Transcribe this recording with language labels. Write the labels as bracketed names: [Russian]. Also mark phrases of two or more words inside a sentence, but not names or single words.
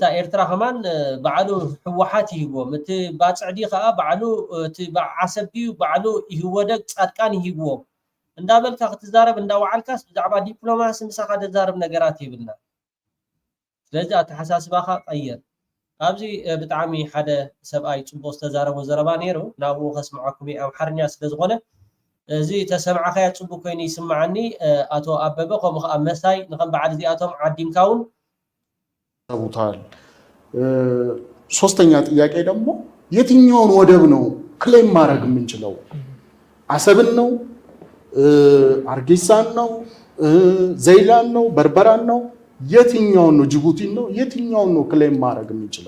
[Tigrinya] ኤርትራ ከማን በዓሉ ሕወሓት ይህብዎም እቲ ባፅዕዲ ከዓ በዓሉ እቲ ዓሰብቲ በዓሉ ይህወደግ ፃድቃን ይህብዎም እንዳበልካ ክትዛረብ እንዳወዓልካስ ብዛዕባ ዲፕሎማሲ ምሳኻ ተዛረብ ነገራት ይብልና ስለዚ ኣተሓሳስባኻ ቀየር ኣብዚ ብጣዕሚ ሓደ ሰብኣይ ፅቡቅ ዝተዛረቦ ዘረባ ነይሩ ናብኡ ከስምዓኩም ኣምሓርኛ ስለዝኾነ እዚ ተሰምዓኸያ ፅቡቅ ኮይኑ ይስማዓኒ አቶ አበበ ከምኡ ከዓ መሳይ ንከም በዓል እዚኣቶም ዓዲምካውን [Amharic] ተቡታል። ሶስተኛ ጥያቄ ደግሞ የትኛውን ወደብ ነው ክሌም ማድረግ የምንችለው? አሰብን ነው? አርጌሳን ነው? ዘይላን ነው? በርበራን ነው? የትኛውን ነው? ጅቡቲን ነው? የትኛውን ነው ክሌም ማድረግ የምንችለው?